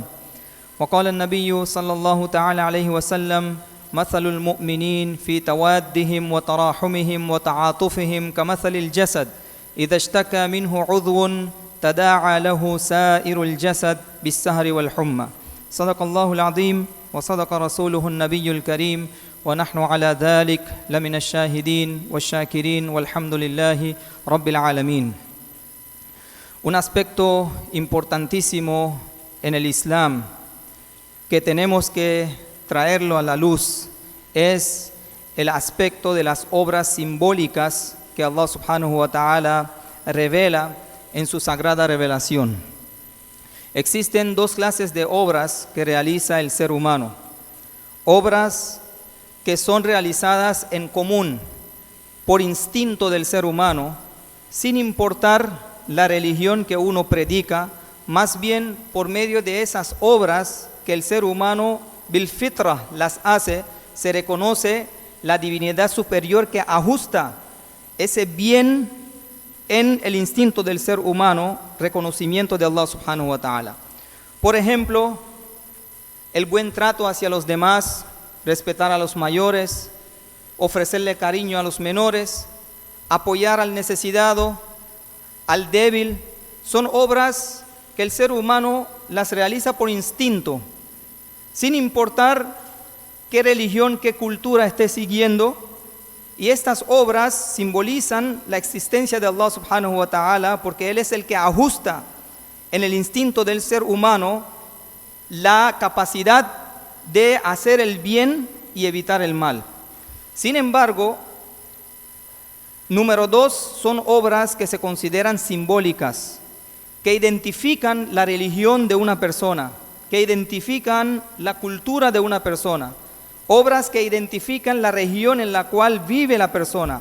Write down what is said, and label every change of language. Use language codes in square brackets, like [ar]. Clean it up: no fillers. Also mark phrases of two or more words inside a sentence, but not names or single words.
[ar] وقال النبي صلى الله تعالى عليه وسلم: مثل المؤمنين في توادهم وتراحمهم وتعاطفهم كمثل الجسد إذا اشتكى منه عضو تداعى له سائر الجسد بالسهر والحمى. صدق الله العظيم وصدق رسوله النبي الكريم ونحن على ذلك لمن الشاهدين والشاكرين والحمد لله رب العالمين. [es] Un aspecto importantísimo en el Islam que tenemos que traerlo a la luz es el aspecto de las obras simbólicas que Allah [ar] سبحانه وتعالى [es] revela en su sagrada revelación. Existen dos clases de obras que realiza el ser humano: obras que son realizadas en común por instinto del ser humano, sin importar la religión que uno predica, más bien por medio de esas obras que el ser humano [ar] بالفطرة [es] las hace, se reconoce la divinidad superior que ajusta ese bien en el instinto del ser humano, reconocimiento de Allah [ar] سبحانه وتعالى. [es] Por ejemplo, el buen trato hacia los demás, respetar a los mayores, ofrecerle cariño a los menores, apoyar al necesitado, al débil, son obras que el ser humano las realiza por instinto, sin importar qué religión, qué cultura esté siguiendo. Y estas obras simbolizan la existencia de Allah [ar] سبحانه وتعالى, [es] porque Él es el que ajusta en el instinto del ser humano la capacidad de hacer el bien y evitar el mal. Sin embargo, número dos, son obras que se consideran simbólicas, que identifican la religión de una persona, que identifican la cultura de una persona, obras que identifican la región en la cual vive la persona.